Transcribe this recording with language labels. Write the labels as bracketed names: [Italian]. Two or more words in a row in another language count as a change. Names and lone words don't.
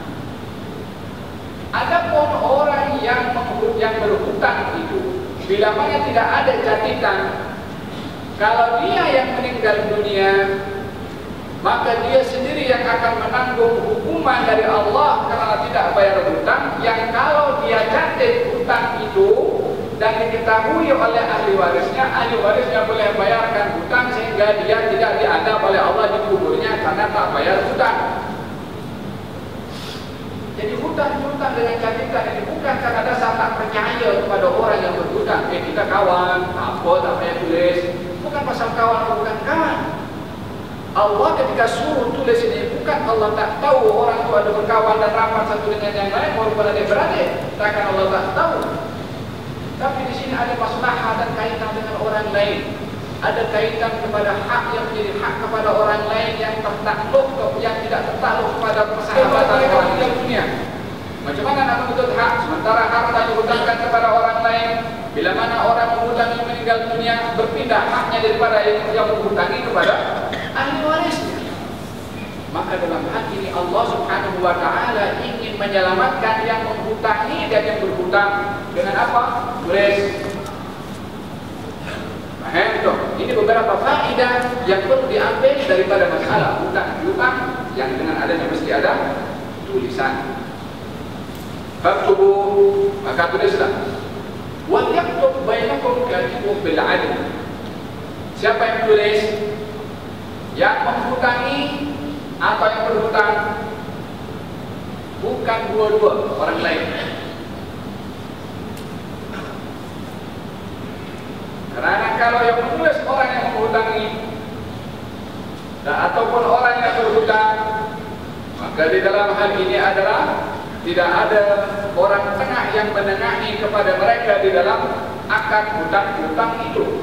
[Malay] Adapun orang yang berhutang itu, bila mana tidak ada capitan, kalau dia yang meninggal dunia, maka dia sendiri yang akan menanggung hukuman dari Allah karena tidak bayar hutang. Yang kalau dia catat hutang itu dan diketahui oleh ahli warisnya boleh bayarkan hutang sehingga dia tidak diadab oleh Allah di kuburnya karena tak bayar hutang. Jadi hutang dengan capitan ini bukan karena dasar tak percaya kepada orang yang berhutang. Kita kawan, apa tak payah tulis. Bukan pasal kawan atau bukan kawan. Allah ketika suruh tulis ini, bukan Allah tak tahu orang itu ada berkawan dan rapat satu dengan yang lain walaupun adik-beradik. Takkan Allah tak tahu. Tapi di sini ada maslahah dan kaitan dengan orang lain. Ada kaitan kepada hak yang menjadi hak kepada orang lain yang tertakluk, yang tidak tertakluk kepada persahabatan orang di dunia. Macam mana nak menuntut hak sementara harta dihutangkan kepada orang lain? Bila mana orang menghutangi meninggal dunia, berpindah haknya daripada yang menghutangi kepada ahli warisnya. Maka dalam hal ini Allah [Arabic] سبحانه وتعالى [Malay] ingin menyelamatkan yang menghutangi dan yang berhutang dengan apa? Tulis. Ini beberapa faedah yang perlu diambil daripada masalah hutang-hutang yang dengan adanya mesti ada tulisan. Faktubu, maka tulislah. [Arabic] وليكتب بينكم كاتب بالعدل. [Malay] Siapa yang tulis? Yang menghutangi atau yang berhutang? Bukan dua-dua orang lain. Karena kalau yang menulis orang yang menghutangi ataupun orang yang berhutang, maka di dalam hal ini adalah tidak ada orang tengah yang menengahi kepada mereka di dalam akad hutang-hutang itu.